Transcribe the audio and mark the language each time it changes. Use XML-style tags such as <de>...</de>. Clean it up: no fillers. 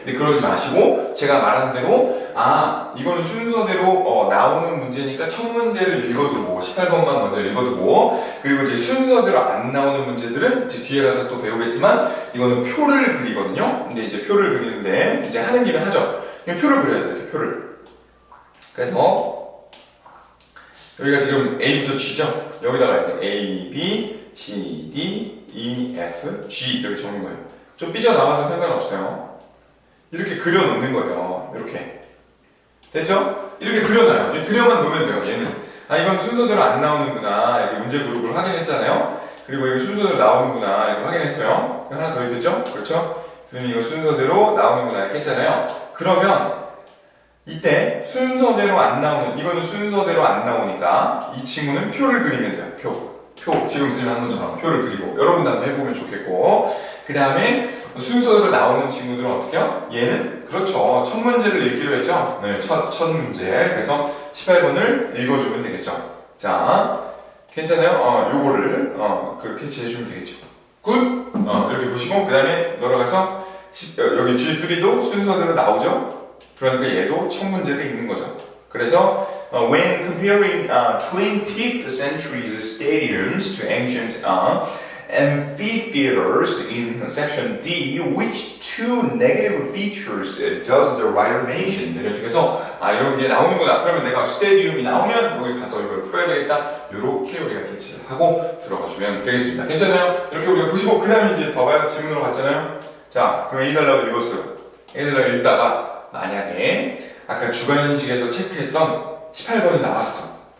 <ko>근데 그러지 마시고 제가 말한 대로 이거는 순서대로 나오는 문제니까 첫 문제를 읽어두고 18번만 먼저 읽어두고 그리고 이제 순서대로 안 나오는 문제들은 이제 뒤에 가서 또 배우겠지만 이거는 표를 그리거든요. 근데 이제 표를 그리는데 이제 하는 김에 하죠. 표를 그려야 돼요. 이렇게 표를. 그래서 여기가 지금 A부터 G죠? 여기다가 이제 A, B, C, D, E, F, G 이렇게 적는 거예요. 좀 삐져나와도 상관없어요. 이렇게 그려놓는 거예요. 이렇게. 됐죠? 이렇게 그려놔요. 그려만 놓으면 돼요. 얘는. 이건 순서대로 안 나오는구나. 이렇게 문제 그룹을 확인했잖아요. 그리고 이거 순서대로 나오는구나. 이렇게 확인했어요. 하나 더 있겠죠? 그렇죠? 그러면 이거 순서대로 나오는구나. 이렇게 했잖아요. 그러면 이때 순서대로 안 나오는, 이거는 순서대로 안 나오니까 이 친구는 표를 그리면 돼요. 표. 지금 선생님 한 것처럼 표를 그리고 여러분도 한번 해보면 좋겠고 그 다음에 순서대로 나오는 친구들은 어떻게 해요? 얘는 그렇죠. 첫 문제를 읽기로 했죠? 네, 첫 문제. 그래서 18번을 읽어주면 되겠죠. 자, 괜찮아요? 요거를 그렇게 해주면 되겠죠. 굿! 이렇게 보시고 그 다음에 넘어가서 여기 G3도 순서대로 나오죠? 그러니까 얘도 첫 문제를 읽는 거죠.</ko> <en>그래서 when comparing 20th century's stadiums to ancient amphitheaters in section D, which two negative features does the writer mention?</en> <ko>이런 식에서 이런 게 나오는구나. 그러면 내가 스테디움이 나오면 여기 가서 이걸 풀어야 되겠다. 이렇게 우리가 캐치를 하고 들어가주면 되겠습니다. 괜찮아요? 이렇게 우리가 보시고 그 다음에 이제 봐봐요. 질문으로 갔잖아요. 자, 그럼 A 단락을 읽었어요. A 단락을 읽다가 만약에 아까 주관식에서 체크했던 18번이 나왔어.</ko>